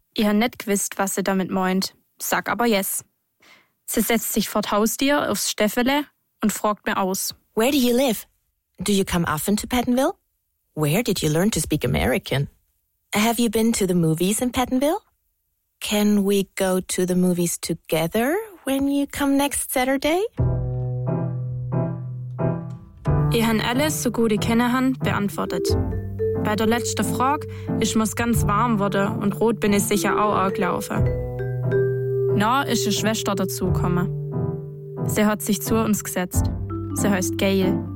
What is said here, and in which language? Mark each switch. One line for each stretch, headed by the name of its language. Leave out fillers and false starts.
German: Ich habe nicht gewusst, was sie damit meint. Sag aber yes. Sie setzt sich vor das Haustier aufs Steffele und fragt mir aus.
English: Where do you live? Do you come often to Pattonville? Where did you learn to speak American? Have you been to the movies in Pattonville? Can we go to the movies together when you come next Saturday?
German: Ich habe alles, so gut ich kenne, beantwortet. Bei der letzten Frage ist mir ganz warm geworden und rot bin ich sicher auch angelaufen. Na, ist eine Schwester dazugekommen. Sie hat sich zu uns gesetzt. Sie heißt Gail.